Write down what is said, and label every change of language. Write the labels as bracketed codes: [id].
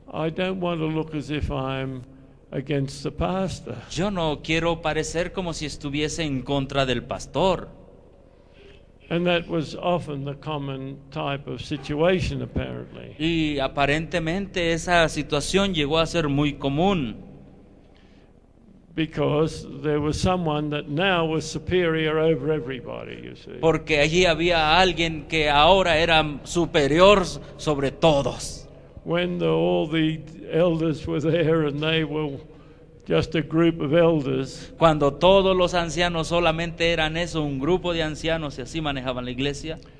[en] I don't want to look as if I'm against the pastor. [es] yo no quiero parecer como si estuviese en contra del pastor. [en] And that was often the common type of situation, apparently. [es] Y aparentemente esa situación llegó a ser muy común. [en] Because there was someone that now was superior over everybody, you see. [es] Porque allí había alguien que ahora era superior sobre todos. [en] When all the elders were there and they were just a group of elders, [es] Cuando todos los ancianos solamente eran eso, un grupo de ancianos, y así manejaban la iglesia.